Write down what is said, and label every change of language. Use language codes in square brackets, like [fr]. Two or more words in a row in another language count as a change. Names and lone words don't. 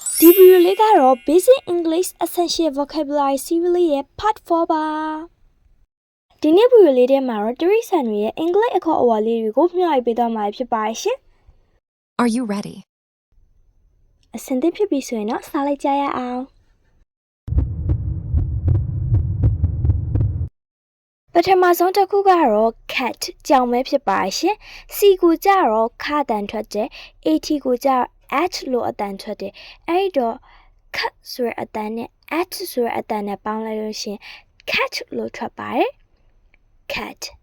[my] ဒီဗီဒီယိုလေးကတော့ Basic English Essential Vocabulary Series ရဲ့ Part 4 ပါဒီနေ့ဗီဒီယိုလေးထဲမှာတော့တရိษံတွေရဲ့အင်္ဂလိပ်အခေါ်အဝေါ်လေးတွေကိုမျှဝေပေးသွားမှာဖြစ်ပါတယ်ရှင် [en] Are you ready? [my] အဆင်သင့်ဖြစ်ပြီဆိုရင်တော့စလိုက်ကြရအောင်ပထမဆုံးတစ်ခုကတော့ cat ကြောင်ပဲဖြစ်ပါတယ်ရှင် C ကိုကြတော့ခါတန်ထွက်တယ် AT ကိုကြ at လို့အတန်ထွက်တယ်အဲ့တော့ cat ဆိုတဲ့အတန်နဲ့ at ဆိုတဲ့အတန်နဲ့ပေါင်းလိုက်လို့ရှင် cat လို့ထွက်ပါတယ် cat